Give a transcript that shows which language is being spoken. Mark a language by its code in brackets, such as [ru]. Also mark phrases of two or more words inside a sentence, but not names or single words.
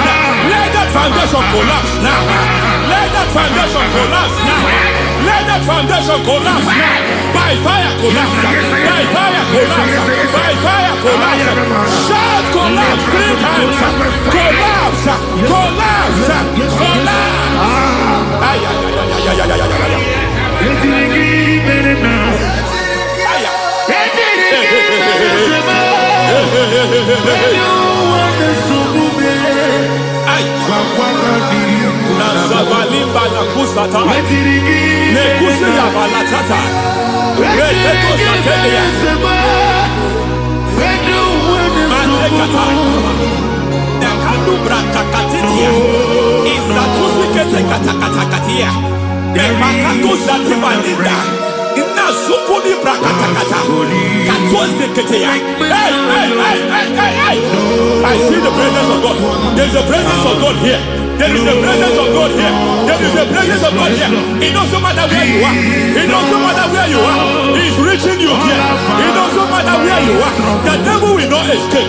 [en] Let that foundation collapse now. Let that foundation collapse now. Let that foundation collapse now. By fire, collapse. By fire, collapse. By fire, collapse. Shout collapse 3 times. Collapse. Collapse. Collapse. Ay, ay, ay, ay, ay, ay, ay, ay, ay. Nazavalimba na kusata nekusi ya balatata reteto satelia matekata nekadu brakakatitia izatusi kete katakatakatia nepakatu zatibalinda ina sukuli brakatakata katuose ketea. Hey. I see the presence of God. There's a presence of God here. There is a presence of God here. There is a presence of God here. It doesn't matter where you are. It doesn't matter where you are. He's reaching you here. It doesn't matter where you are. The devil will not escape.